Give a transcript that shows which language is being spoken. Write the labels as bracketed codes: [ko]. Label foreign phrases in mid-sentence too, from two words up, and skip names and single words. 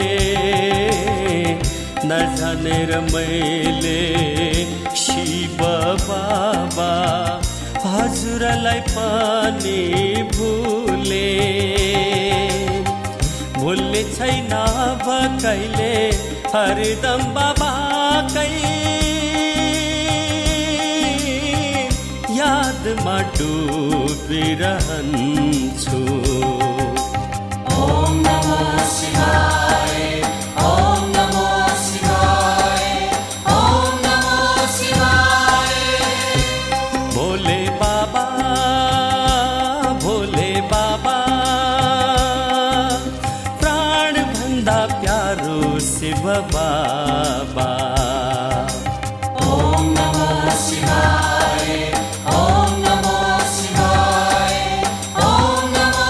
[ne] न जाने र मैले शिव बाबा हजुरलाई पनि भुले। भुल्ने छैन अब कहिले हरदम बाबाकै यादमा डुबिरहन्छु। [sa] ओम नमो शिवाय, ओम नमो शिवाय, ओम नमो शिवाय। [ne] भोले बाबा, भोले बाबा, प्राण भन्दा प्यारो शिव बाबा। [sa] ओम नमो शिवाय, ओम नमो शिवाय, ओम